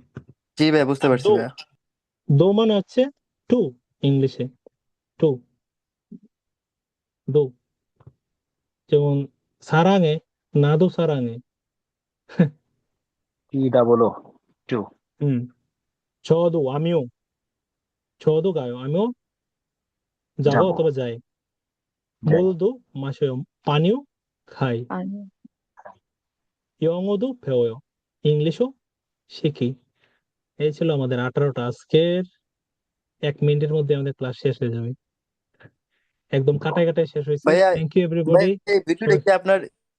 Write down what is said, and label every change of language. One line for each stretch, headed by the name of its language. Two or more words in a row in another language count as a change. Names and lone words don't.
Bangla: জি ভাই, বুঝতে আর পারছি দো, ভাইয়া। দো মানে হচ্ছে টু, ইংলিশে টু, দো।
Korean: যেমন 사랑해, 나도 사랑해.
English: T double O, two.
Bangla: হুম,
Korean: 저도 আমিও, 저도 가요,
Bangla: আমিও যাব যাবো, অথবা যাই। যাই।
Korean: 물도 마셔요,
Bangla: পানিও খাই। পানি।
Korean: 영어도 배워요,
Bangla: ইংলিশও শিখি। এই ছিল আমাদের 18টা। আজকের 1 মিনিটের মধ্যে আমাদের ক্লাস শেষ হয়ে যাবে, একদম কাটায় কাটায় শেষ হয়েছে। ভাইয়া,
English: thank you
Bangla: ভাই এভরিবডি। এই ভিডিওটা সবাই কি আপনার